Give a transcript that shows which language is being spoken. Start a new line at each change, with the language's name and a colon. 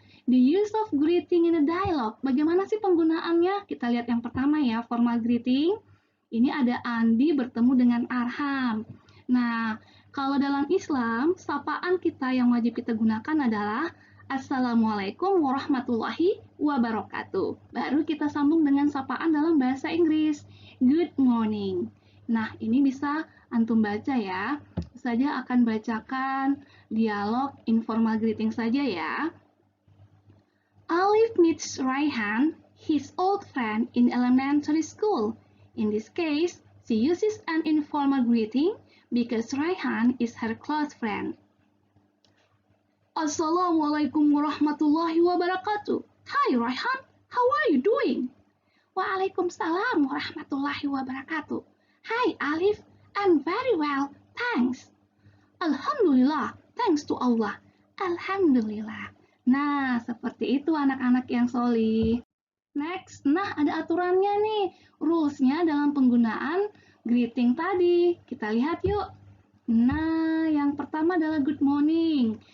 English: The use of greeting in a dialogue.
Indonesian: Bagaimana sih penggunaannya? Kita lihat yang pertama ya, formal greeting. Ini ada Andi bertemu dengan Arham. Nah, kalau dalam Islam, sapaan kita yang wajib kita gunakan adalah
Arabic: Assalamualaikum warahmatullahi wabarakatuh.
Indonesian: Baru kita sambung dengan sapaan dalam bahasa Inggris.
English: Good morning.
Indonesian: Nah, ini bisa antum baca ya. Saja akan bacakan dialog informal greeting saja ya.
English: Alif meets Raihan, his old friend in elementary school. In this case, she uses an informal greeting because Raihan is her close friend.
Arabic: Assalamualaikum warahmatullahi wabarakatuh.
English: Hi Raihan, how are you doing?
Arabic: Waalaikumsalam warahmatullahi wabarakatuh.
English: Hi Alif, I'm very well, thanks. Alhamdulillah, thanks to Allah. Alhamdulillah.
Indonesian: Nah, seperti itu anak-anak yang solih. Next, nah ada aturannya nih, rules-nya dalam penggunaan greeting tadi. Kita lihat yuk. Nah, yang pertama adalah good morning.